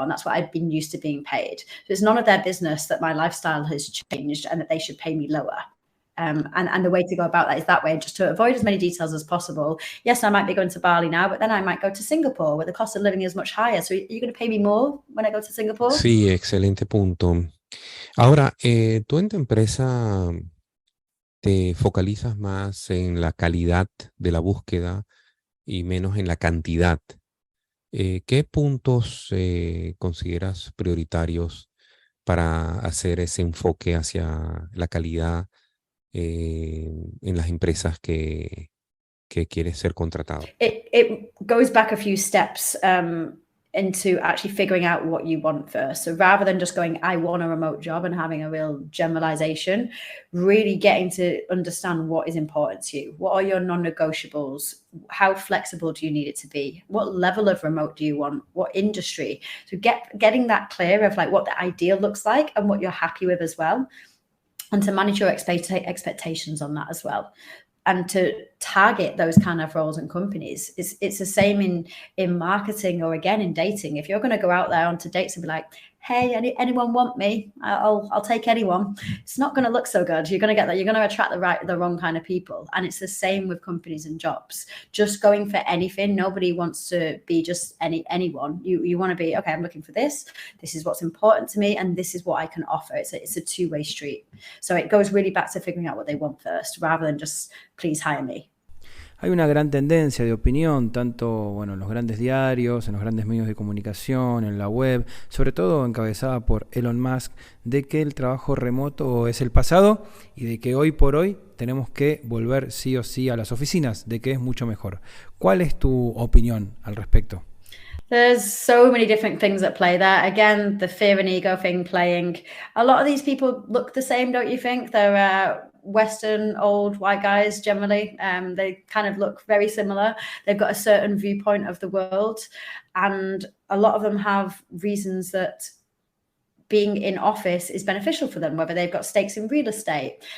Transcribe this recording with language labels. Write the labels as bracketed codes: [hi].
[en] And that's what I'd been used to being paid. So it's none of their business that my lifestyle has changed and that they should pay me lower. And the way to go about that is that way, just to avoid as many details as possible. Yes, I might be going to Bali now, but then I might go to Singapore where the cost of living is much higher. So are you going to pay me more when I go to Singapore? [es] Sí, excelente punto. Ahora, tú en tu empresa te focalizas más en la calidad de la búsqueda y menos en la cantidad. ¿Qué puntos consideras prioritarios para hacer ese enfoque hacia la calidad en las empresas que quieres ser contratado? [en] It goes back a few steps into actually figuring out what you want first. So rather than just going, I want a remote job and having a real generalization, really getting to understand what is important to you. What are your non-negotiables? How flexible do you need it to be? What level of remote do you want? What industry? So getting that clear of like what the ideal looks like and what you're happy with as well. And to manage your expectations on that as well. And to target those kind of roles and companies. It's the same in marketing or again in dating. If you're going to go out there onto dates and be like, hey, anyone want me? I'll take anyone. It's not going to look so good. You're going to get that. You're going to attract the wrong kind of people. And it's the same with companies and jobs. Just going for anything. Nobody wants to be just anyone. You want to be, okay, I'm looking for this. This is what's important to me. And this is what I can offer. It's a two-way street. So it goes really back to figuring out what they want first, rather than just, please hire me. [es] Hay una gran tendencia de opinión, tanto en los grandes diarios, en los grandes medios de comunicación, en la web, sobre todo encabezada por Elon Musk, de que el trabajo remoto es el pasado y de que hoy por hoy tenemos que volver sí o sí a las oficinas, de que es mucho mejor. ¿Cuál es tu opinión al respecto? [en] There's so many different things at play there. Again, the fear and ego thing playing. A lot of these people look the same, don't you think? They're Western old white guys generally. They kind of look very similar. They've got a certain viewpoint of the world, and a lot of them have reasons that being in office is beneficial for them, whether they've got stakes in real estate.